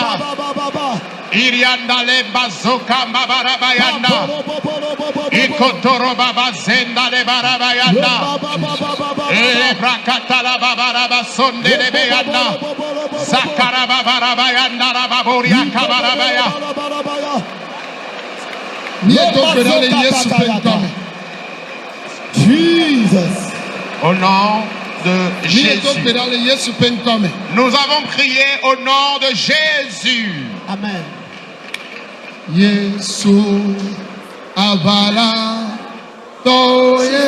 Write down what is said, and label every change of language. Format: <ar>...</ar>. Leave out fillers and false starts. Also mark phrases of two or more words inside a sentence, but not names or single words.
<fr>Irianda le bazoka babarabayanda. Ikotoro babazenda le barabayanda. Le brakata la babarabasonde le beyanda. Zakara babarabayanda la baboria kabarabaya. Jesus. Au nom de Jésus. Nous avons prié au nom de Jésus. Amen. Jésus avala toye.</fr>